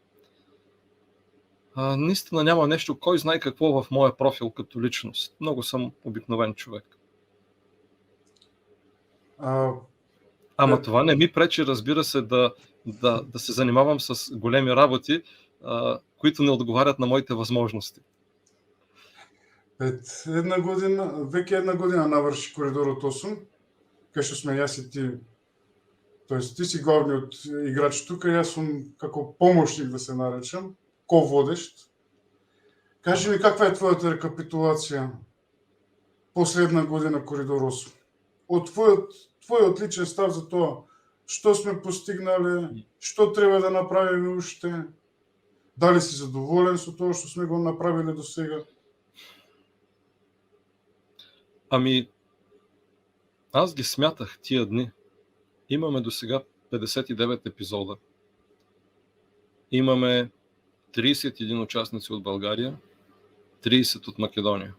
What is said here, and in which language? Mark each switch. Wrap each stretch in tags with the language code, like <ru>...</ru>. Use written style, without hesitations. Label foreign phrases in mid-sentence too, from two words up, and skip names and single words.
<bg>Наистина няма нещо, кой знае какво в моя профил като личност. Много съм обикновен човек. Ама това не ми пречи, разбира се, да се занимавам с големи работи, които не отговарят на моите възможности.</bg> <mk>Веќе една година наврши Коридорот 8, кај што сме јас и ти, тоест ти си главниот играч тука, јас сум како помошник, да се наречам, ко-водещ. Кажи ми, каква е твојата рекапитулација последна година Коридор 8? Од твојот личен став за тоа, што сме постигнале, што треба да направиме уште, дали си задоволен со тоа што сме го направиле до сега?</mk> <bg>Ами, аз ги смятах тия дни. Имаме до сега 59 епизода. Имаме 31 участници от България, 30 от Македония.</bg>